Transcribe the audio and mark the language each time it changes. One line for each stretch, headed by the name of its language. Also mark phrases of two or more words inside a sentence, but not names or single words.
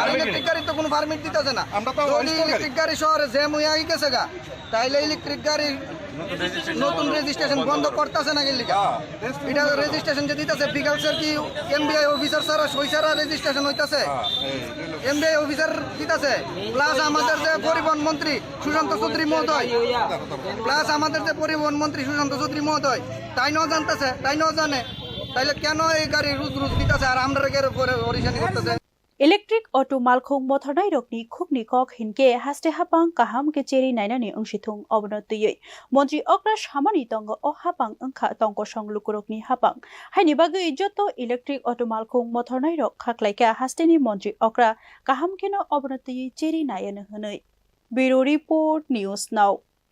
Bangla: ইলেকট্রিক গাড়ি তো কোনো পারমিট দিতেছে না যদি ইলেকট্রিক গাড়ি শহরে জ্যাম হয়ে গেছে গা তাইলে ইলেকট্রিক গাড়ি নতুন রেজিস্ট্রেশন বন্ধ করতেছে না গেলি এটা রেজিস্ট্রেশন যে দিতেছে বিকালসের কি
English: MBI officer
Bangla: ছাড়া সই ছাড়া রেজিস্ট্রেশন হইতেছে
English: MBI officer
Bangla: দিতেছে প্লাস আমাদের যে পরিবহন মন্ত্রী সুশান্ত চৌধুরী মহোদয় প্লাস আমাদের যে পরিবহন মন্ত্রী সুশান্ত চৌধুরী মহোদয় তাই ন জানতেছে তাই ন জানে তাইলে কেন এই গাড়ি রুজ রুজ দিতেছে আর আমরা পরিশানি করতেছে
English: Electric auto
Kok Borok: malkhong mothornai rokni khukni kok hinke haste hapang kaham ke cheri nainani angshithung obnotiyei montri okra samani tongo o hapang angkha tongko songlukurokni hapang haini bagai joto
English: electric auto
Kok Borok: malkhong mothornai rok khaklaika hasteni montri okra kaham keno obnotiyei cheri naiyana hunoi
English: Bureau Report News Now